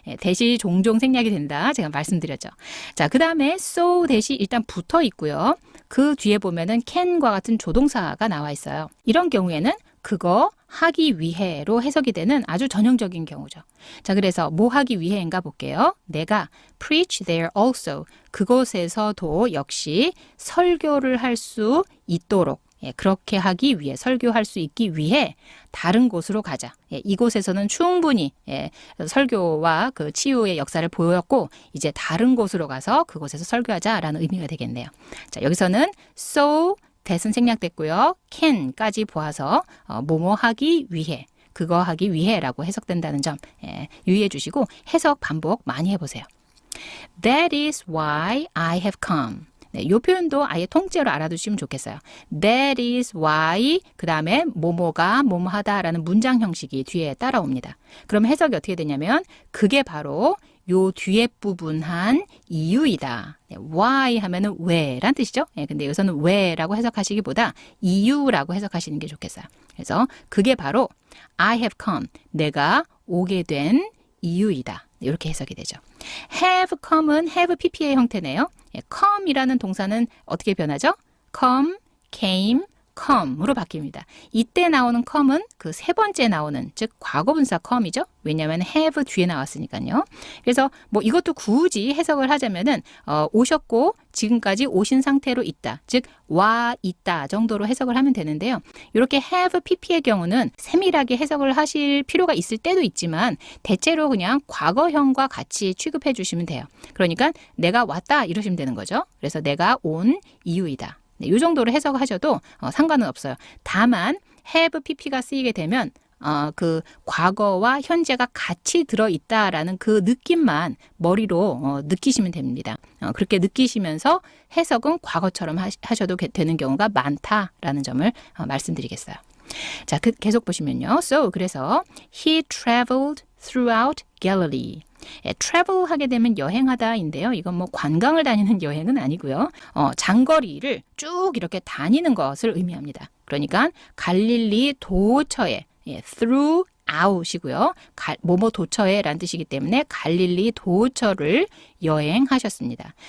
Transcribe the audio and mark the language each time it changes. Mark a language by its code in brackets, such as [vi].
[ko] that이 종종 생략이 된다. 제가 말씀드렸죠. 자, 그 다음에 so that이 일단 붙어 있고요. 그 뒤에 보면은 can과 같은 조동사가 나와 있어요. 이런 경우에는 그거 하기 위해로 해석이 되는 아주 전형적인 경우죠. 자, 그래서 뭐 하기 위해인가 볼게요. 내가 [en] preach there also. [ko] 그곳에서도 역시 설교를 할 수 있도록 그렇게 하기 위해, 설교할 수 있기 위해 다른 곳으로 가자. 이곳에서는 충분히 설교와 그 치유의 역사를 보였고 이제 다른 곳으로 가서 그곳에서 설교하자라는 의미가 되겠네요. 자, 여기서는 so that은 생략됐고요. can까지 보아서 뭐뭐 하기 위해, 그거 하기 위해라고 해석된다는 점 유의해 주시고 해석 반복 많이 해보세요. [en] That is why I have come. [ko] 네, 이 표현도 아예 통째로 알아두시면 좋겠어요. That is why 그 다음에 뭐뭐가 뭐뭐하다라는 문장 형식이 뒤에 따라옵니다. 그럼 해석이 어떻게 되냐면 그게 바로 요 뒤에 부분 한 이유이다. 네, why 하면은 왜란 뜻이죠. 근데 여기서는 왜라고 해석하시기보다 이유라고 해석하시는 게 좋겠어요. 그래서 그게 바로 [en] I have come. [ko] 내가 오게 된 이유이다. 이렇게 해석이 되죠. have come은 have pp의 형태네요. come이라는 동사는 어떻게 변하죠? come, came, come으로 바뀝니다. 이때 나오는 come은 그 세 번째 나오는 즉 과거분사 come이죠. 왜냐하면 have 뒤에 나왔으니까요. 그래서 뭐 이것도 굳이 해석을 하자면은 오셨고 지금까지 오신 상태로 있다. 즉 와 있다 정도로 해석을 하면 되는데요. 이렇게 have pp의 경우는 세밀하게 해석을 하실 필요가 있을 때도 있지만 대체로 그냥 과거형과 같이 취급해 주시면 돼요. 그러니까 내가 왔다 이러시면 되는 거죠. 그래서 내가 온 이유이다. 네, 이 정도로 해석하셔도 상관은 없어요. 다만 have pp가 쓰이게 되면 그 과거와 현재가 같이 들어있다라는 그 느낌만 머리로 느끼시면 됩니다. 그렇게 느끼시면서 해석은 과거처럼 하셔도 되는 경우가 많다라는 점을 말씀드리겠어요. 자, 계속 보시면요. [en] So, [ko] 그래서 [en] he traveled throughout Galilee. [ko] travel 하게 되면 여행하다인데요. 이건 뭐 관광을 다니는 여행은 아니고요. 장거리를 쭉 이렇게 다니는 것을 의미합니다. 그러니까 갈릴리 도처에 throughout이고요. 뭐뭐 도처에라는 뜻이기 때문에 갈릴리 도처를 여행하셨습니다.